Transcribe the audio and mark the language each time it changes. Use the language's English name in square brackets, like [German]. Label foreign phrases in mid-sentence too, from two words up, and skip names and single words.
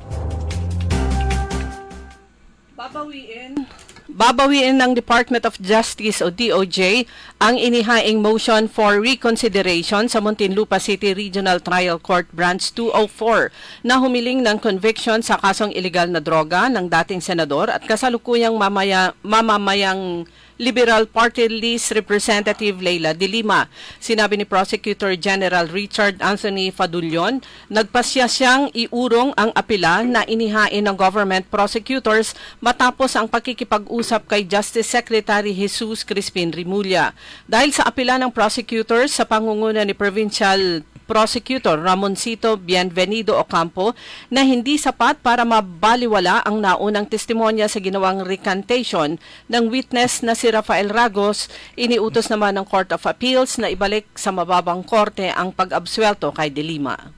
[Filipino] Babawiin ng Department of Justice o DOJ ang inihaing [English] motion for reconsideration [Filipino] sa Muntinlupa City Regional Trial Court Branch 204 na humiling ng conviction sa kasong illegal na droga ng dating senador at kasalukuyang mamamayang Liberal Party List Representative Leila de Lima. Sinabi ni Prosecutor General Richard Anthony Fadulion, nagpasya siyang iurong ang apela na inihain ng [English] government prosecutors [Filipino] matapos ang pakikipag-usap kay Justice Secretary Jesus Crispin Rimulya. Dahil sa apela ng prosecutors sa pangunguna ni Provincial Prosecutor Ramoncito Bienvenido Ocampo na hindi sapat para mabaliwala ang naunang testimonya sa ginawang recantation ng witness na si Rafael Ragos, iniutos naman ng Court of Appeals na ibalik sa mababang korte ang pag-absuelto kay De Lima.